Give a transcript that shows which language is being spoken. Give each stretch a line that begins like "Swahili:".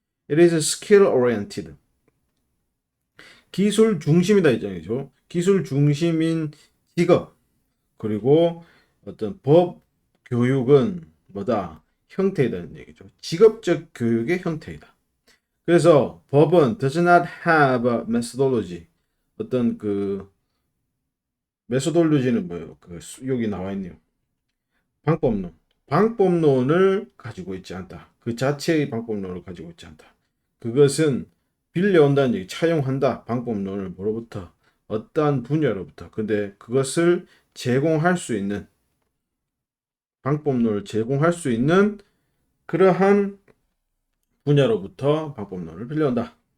English: It is skill oriented.
Korean: 기술 중심이다 이잖아요. 기술 중심인 직업 그리고 어떤 법 교육은 뭐다 형태이다는 얘기죠. 직업적 교육의 형태이다. 그래서 법은
English: does not have a methodology.
Korean: 어떤 그 메소돌로지는 뭐예요? 그 여기 나와 있네요. 방법론. 방법론을 가지고 있지 않다. 그 자체의 방법론을 가지고 있지 않다. 그것은 빌려온다는 얘기, 차용한다. 방법론을 뭐로부터? 어떠한 분야로부터. 근데 그것을 제공할 수 있는, 방법론을 제공할 수 있는 그러한 분야로부터 방법론을 빌려온다.